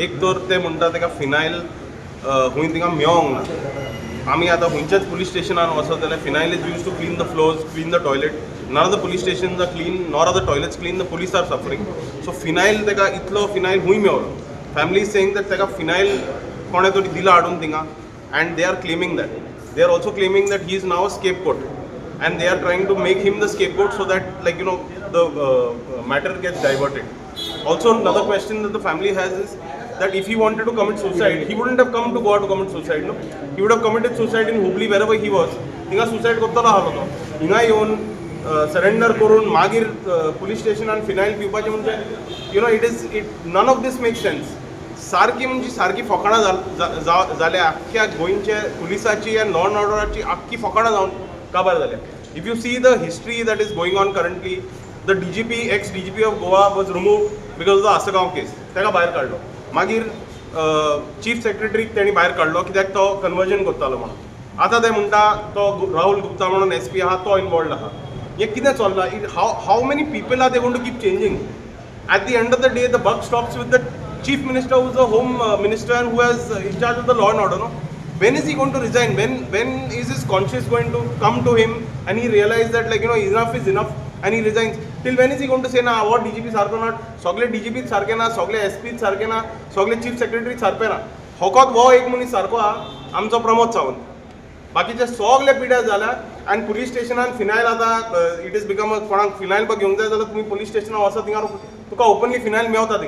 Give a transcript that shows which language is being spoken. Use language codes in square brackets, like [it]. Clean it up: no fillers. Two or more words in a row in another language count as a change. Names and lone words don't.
[kok] एक तर ते म्हणटा ताका फिनायल खूंय थिंगा मेळोंक ना. आमी आतां खंयच्याच पुलीस स्टेशनान वचत जाल्यार [en] phenyl is use to clean the floors, clean the toilet. Not of the police stations are clean, nor are the toilets clean, the police are suffering. [kok] सो फिनायल ताका इतलो फिनायल खूंय मेळलो. [en] family is saying that [kok] ताका फिनायल कोणे तरी दिला हाडून थिंगा, [en] and they are claiming that. They are also claiming that he is now a scapegoat, and they are trying to make him the scapegoat so that, like, the matter gets diverted. Also, another question that the family has is that if he wanted to commit suicide, he wouldn't have come to Goa to commit suicide, no? He would have committed suicide in Hubli, wherever he was. [kok] Hinga suicide करतलो आसलो तो. हिंगा येवन surrender करून मागीर [en] police station and final [kok] पिवपाचें म्हणजे [en] none of this makes sense. [kok] सारकी म्हणजे सारकी फकाणां जाल्या आख्ख्या गोंयच्या पुलिसाची आनी [en] law and order [kok] आख्खी फकाणां जावन काबार जाल्या. [en] If you see the history that is going on currently, the DGP, ex DGP of Goa was removed because of the Asgaon case. [kok] ताका भायर काडलो. मागीर [en] chief secretary [kok] तेणी भायर काडलो कित्याक तो कन्वर्जन करतालो म्हणून. आतां ते म्हणटा तो राहुल गुप्ता म्हणून SP आहा तो इनवॉल्ड आहा. हें कितें चल्लां? [en] How many people are they going to keep changing? At the end of the day, the buck stops with the chief minister, who is the home minister and who has in charge of the law and order. No, when is he going to resign? When is his conscience going to come to him and he realize that, like, enough is enough and he resigns? Till when is he going to say na what DGP [kok] सारको ना, सगळे DGP सारके ना, सगळे SP सारके ना, सगळे [en] chief secretary [kok] सारके ना. होकोत वो एक मनीस सारको हा आमचो प्रमोद सावंत. बाकीचे सगळे पिड्यार जाल्या. आनी पुलीस स्टेशनान फिनायल आतां [en] it is become [kok] कोणाक फिनायल बा घेवंक जाय जाल्यार तुमी पुलीस स्टेशनान वचत थिंगा तुका ओपनली फिनायल मेवता थिंगा.